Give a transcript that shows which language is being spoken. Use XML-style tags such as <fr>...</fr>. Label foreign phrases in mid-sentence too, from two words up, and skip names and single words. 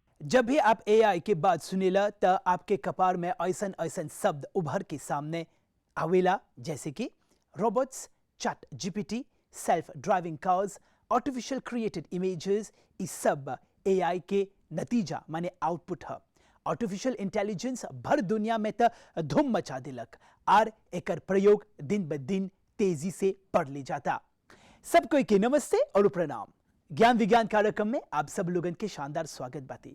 <bho>जब भी आप एआई के बात सुनेला त आपके कपार में ऐसन ऐसन शब्द उभर के सामने आवेला, जैसे कि रोबोट्स, चैट जीपीटी,</bho> <en>self driving cars, artificial created images.</en> <bho>ई सब एआई के नतीजा माने आउटपुट है।</bho> <en>artificial intelligence</en> <bho>भर दुनिया में त धूम मचा दिलक और एकर प्रयोग दिन ब दिन तेजी से बढ़ ले जाता। सबको के नमस्ते और प्रणाम। ज्ञान विज्ञान कार्यक्रम में आप सब लोगन के शानदार स्वागत बाती।</bho>